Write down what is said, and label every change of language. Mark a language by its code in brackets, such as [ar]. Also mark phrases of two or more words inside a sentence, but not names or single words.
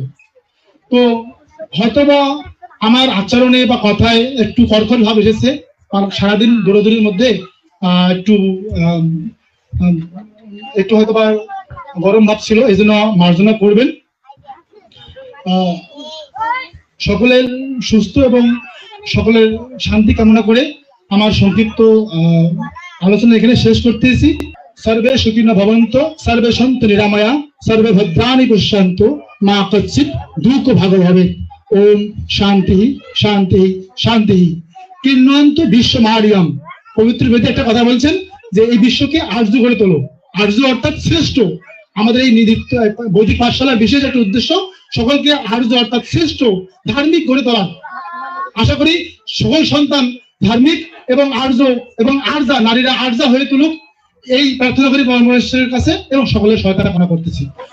[bn] তো হয়তোবা আমার আচরণে বা কথায় একটু কড়কড় ভাব এসেছে, কারণ সারাদিন দৌড়াদৌড়ির মধ্যে একটু হয়তোবা গরম ভাব ছিল, এই জন্য মার্জনা করবেন। সকলের সুস্থ এবং সকলের শান্তি কামনা করে আমার সংক্ষিপ্ত আলোচনা এখানে শেষ করতেছি। [sa] सर्वे सुखिनो भवन्तु, सर्वे सन्तु निरामया, सर्वे भद्राणि पश्यन्तु, मा कच्चित् दुःख भाग भवेत्। ओम शांति शांति शांति। किन्नन्तु विश्वमार्यम, [bn] পবিত্র বেদে একটা কথা বলছেন যে এই বিশ্বকে আর্য করে তোলো। আর্য অর্থাৎ শ্রেষ্ঠ। আমাদের এই বৈদিক পাঠশালার বিশেষ একটা উদ্দেশ্য সকলকে আর্য অর্থাৎ শ্রেষ্ঠ ধার্মিক করে তোলা। আশা করি সকল সন্তান ধার্মিক এবং আর্য এবং আর্যা নারীরা আর্যা হয়ে তুলুক, এই প্রার্থনা করি পরমেশ্বরের কাছে এবং সকলের সহায়তা কামনা করতেছি।